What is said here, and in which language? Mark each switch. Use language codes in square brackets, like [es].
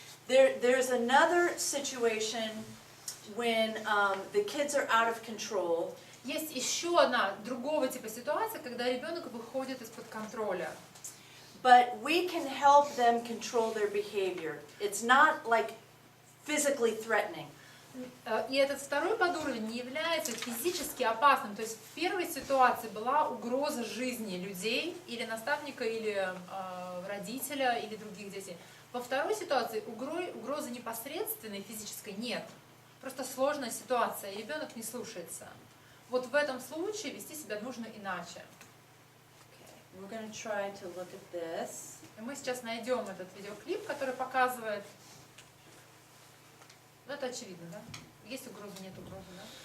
[en] There's another situation when the kids are out of control. [ru] Есть еще одна другого типа ситуация, когда ребенок выходит из-под контроля. [en] But we can help them control their behavior. It's not like physically threatening. [ru] И этот второй подуровень не является физически опасным. То есть в первой ситуации была угроза жизни людей, или наставника, или родителя, или других детей. Во второй ситуации угрозы непосредственной физической нет. Просто сложная ситуация, и ребенок не слушается. Вот в этом случае вести себя нужно иначе. [en] We're going to try to look at this. [ru] И мы сейчас найдем этот видеоклип, который показывает. Ну, это очевидно, да? Есть угроза, нет угрозы, да?